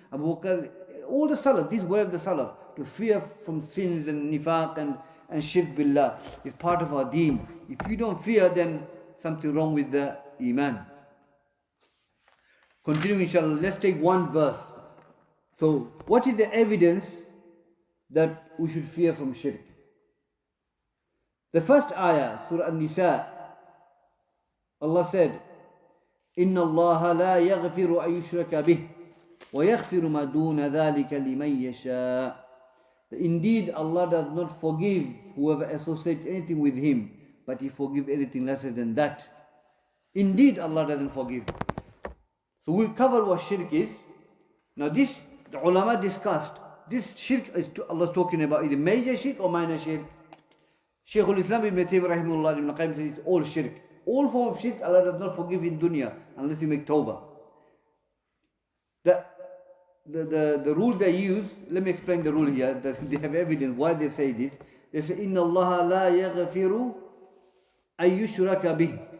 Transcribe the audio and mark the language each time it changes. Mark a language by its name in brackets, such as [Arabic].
[English] Abu Bakr, all the Salaf, these were the Salaf, to fear from sins and nifaq and shirk billah is part of our deen. If you don't fear, then something wrong with the iman. Continuing inshallah, let's take one verse. So what is the evidence that we should fear from shirk? The first ayah, Surah An-Nisa, Allah said, [Arabic] إِنَّ اللَّهَ لَا يَغْفِرُ أَن يُشْرَكَ بِهِ وَيَغْفِرُ مَا دُونَ ذَلِكَ لِمَن يَشَاءُ. [English] Indeed, Allah does not forgive whoever associates anything with Him, but He forgives anything lesser than that. Indeed, Allah doesn't forgive. So we'll cover what shirk is. Now this, the ulama discussed, this shirk is Allah talking about, is it major shirk or minor shirk? Shaykhul-Islam ibn Taymiyyah rahimahullah ibn Qayyim says it's all shirk. All form of shirk Allah does not forgive in dunya unless you make tawbah. The rule they use, let me explain the rule here, that they have evidence why they say this. They say, [Arabic] إِنَّ اللَّهَ لَا يَغْفِرُ أَن يُشْرَكَ بِهِ.